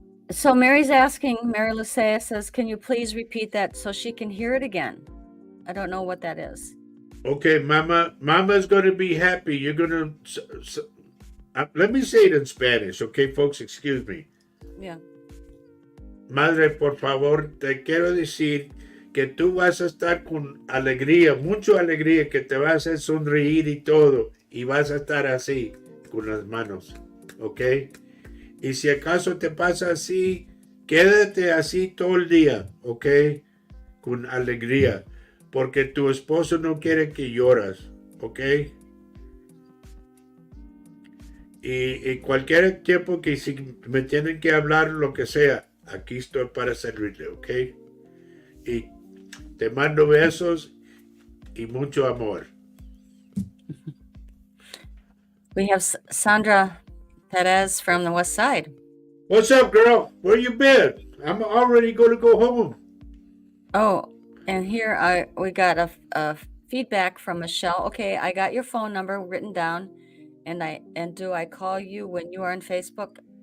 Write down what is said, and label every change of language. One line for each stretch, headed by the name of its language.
English: So Mary's asking, Mary Lucia says, can you please repeat that so she can hear it again? I don't know what that is. Okay, Mama's going to be happy. You're going to... let me say it in Spanish, okay, folks? Excuse me. Yeah.
Spanish: Madre, por favor, te quiero decir que tú vas a estar con alegría, mucha alegría, que te vas a sonreír y todo, y vas a estar así, con las manos, ¿ok? Y si acaso te pasa así, quédate así todo el día, ¿ok? Con alegría, porque tu esposo no quiere que lloras, ¿ok? Y cualquier tiempo que si me tienen que hablar, lo que sea, aquí estoy para servirle, ¿ok? Y te mando besos y mucho amor.
English: We have Sandra Perez from the West Side. What's up, girl? Where you been? I'm already going to go home. Oh, And here we got a feedback from Michelle. Okay, I got your phone number written down, and do I call you when you are on Facebook?